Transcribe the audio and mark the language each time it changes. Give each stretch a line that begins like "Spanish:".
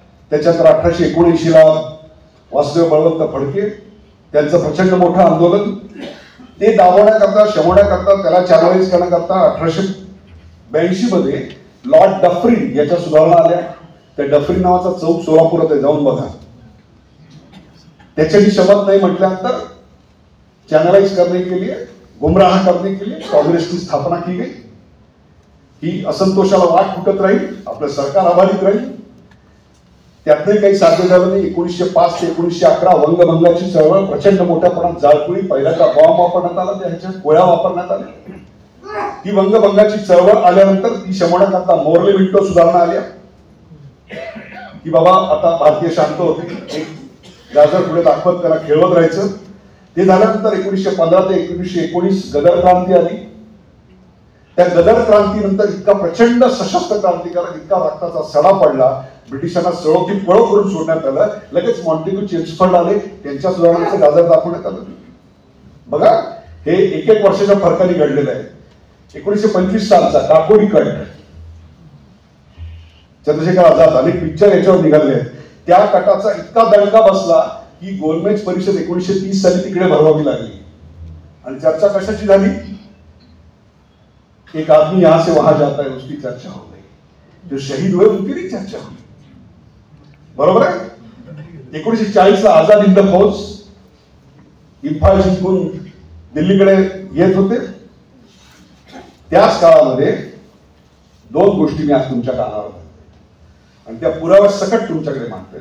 Marathi: त्याच्यानंतर 1879ला वासुदेव बळवंत फडके त्यांचं प्रचंड मोठं आंदोलन, ते दाबवण्याकरता, शमवण्याकरता, त्याला चॅनलाइज करण्याकरता 1882 मध्ये लॉर्ड डफरीन याच्या सुधारणा आल्या. त्या डफरीन नावाचा चौक सोलापुरात आहे, जाऊन बघा. त्याच्याही शब्द नाही म्हटल्यानंतर
Hindi: चॅनलाइज करने के लिए गुमराह करने के लिए कांग्रेस की स्थापना की गई
Marathi: की असंतोषाला वाट फुटत राहील, आपलं सरकार अबाधित राहील. त्यातही काही साध्य झालं नाही. 1905 ते 1911 वंगभंगाची चळवळ प्रचंड मोठ्या प्रमाणात जाळपोळी, पहिल्यांदा बॉम्ब वापरण्यात आला, त्याच्या गोळ्या वापरण्यात आल्या. ती वंगभंगाची चळवळ आल्यानंतर ती शमवण्याकरता मोर्ले विंटो सुधारणा आल्या की बाबा आता भारतीय शांत होती, एक गाजर पुढे दाखवत त्याला खेळवत राहायचं. ते झाल्यानंतर 1915 ते 1919 गदर क्रांती आली. त्या गदर क्रांतीनंतर इतका प्रचंड सशस्त्र क्रांतिकारक, इतका रक्ताचा सडा पडला, ब्रिटिशांना सळोकी पळो करून सोडण्यात आलं. लगेच मॉन्टेग्यू चेम्सफोर्ड आले, त्यांच्या सुधारणाचं गाजर दाखवण्यात आलं. बघा, हे एक वर्षाच्या फरकाने घडलेलं आहे. 1925 सालचा काकोडी कट, चंद्रशेखर आझाद, अनेक पिक्चर याच्यावर निघाले आहेत. त्या कटाचा इतका दणका बसला की गोलमेज परिषद 1930 साली तिकडे भरवावी लागली. आणि चर्चा कशाची झाली?
Hindi: एक आदमी यहां से वहां जाता है, उसकी चर्चा हो गई. जो शहीद हुए उनकी नहीं चर्चा हुई.
Marathi: बरोबर आहे. 1940 आझाद हिंद फौज इम्फाल जिंकून दिल्लीकडे येत होते. त्याच काळामध्ये दोन गोष्टी मी आज तुमच्या कानावर आणि त्या पुराव्या सकट तुमच्याकडे मागतोय.